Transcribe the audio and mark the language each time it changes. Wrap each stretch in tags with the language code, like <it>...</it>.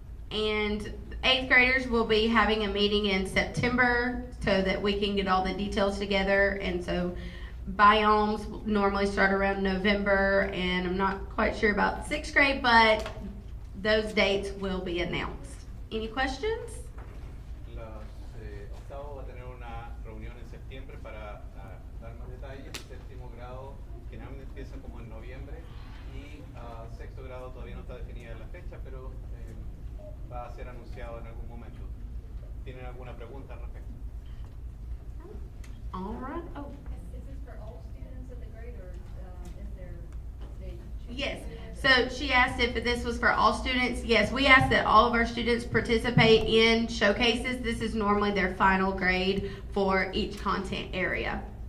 <en>And 8th graders will be having a meeting in September so that we can get all the details together. And so biomes normally start around November, and I'm not quite sure about 6th grade, but those dates will be announced. Any questions?</en> <es>Octavo va a tener una reunión en septiembre para dar más detalles. Séptimo grado generalmente empieza como en noviembre y sexto grado todavía no está definida la fecha, pero va a ser anunciado en algún momento. ¿Tienen alguna pregunta al respecto?</es> <en>All right. Oh. Is this for all students of the grade, or is there stage? Yes. So she asked if this was for all students. Yes, we ask that all of our students participate in showcases. This is normally their final grade for each content area.</en>